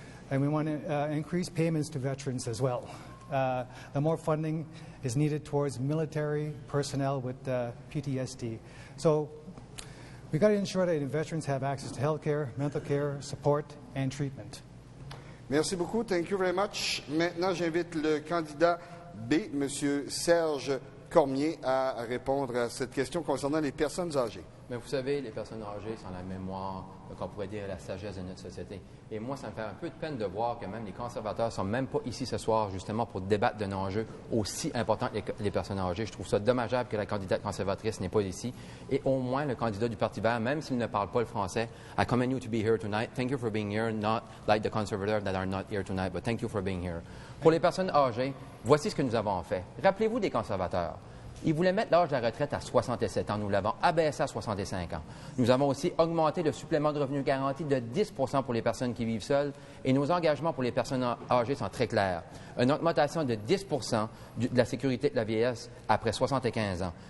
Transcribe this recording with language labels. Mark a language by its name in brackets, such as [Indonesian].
[English] And we want to increase payments to veterans as well. The more funding is needed towards military personnel with PTSD. So we've got to ensure that veterans have access to health care, mental care, support, and treatment. [French] Merci beaucoup. [English] Thank you very much. [French] Maintenant, j'invite le candidat B, M. Serge Cormier, à répondre à cette question concernant les personnes âgées. Mais vous savez, les personnes âgées sont la mémoire, qu'on pourrait dire la sagesse de notre société. Et moi, ça me fait un peu de peine de voir que même les conservateurs ne sont même pas ici ce soir justement pour débattre d'un enjeu aussi important que les personnes âgées. Je trouve ça dommageable que la candidate conservatrice n'est pas ici. Et au moins, le candidat du Parti vert, même s'il ne parle pas le français, [English] I commend you to be here tonight. Thank you for being here, not like the conservatives that are not here tonight, but thank you for being here. [French] Pour les personnes âgées, voici ce que nous avons fait. Rappelez-vous des conservateurs. Ils voulaient mettre l'âge de la retraite à 67 ans. Nous l'avons abaissé à 65 ans. Nous avons aussi augmenté le supplément de revenu garanti de 10 pour les personnes qui vivent seules. Et nos engagements pour les personnes âgées sont très clairs. Une augmentation de 10 de la sécurité de la vieillesse après 75 ans.